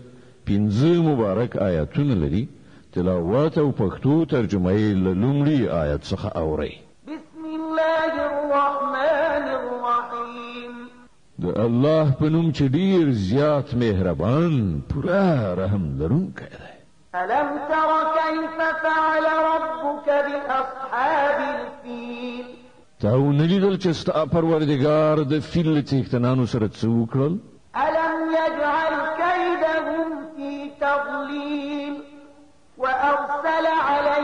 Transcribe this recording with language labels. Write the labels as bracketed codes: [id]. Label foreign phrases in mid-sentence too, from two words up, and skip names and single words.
[ps] 15 مبارک آیاتونه لري. تلاوت او پښتو ترجمه یې له لومړي آیت څخه اورئ. [ar] بسم الله الرحمن الرحیم. [ps] د الله په نوم چې ډیر زیات مهربان پورا رحم لرونکی دی. [ar] ألم تر كيف فعل ربك بأصحاب الفيل. [ps] تاو نلیدل چې ستا پروردګار د فیل له څښتنانو سره څه وکړل؟ [ar] ألم يجعل كيدهم في تضليل وأرسل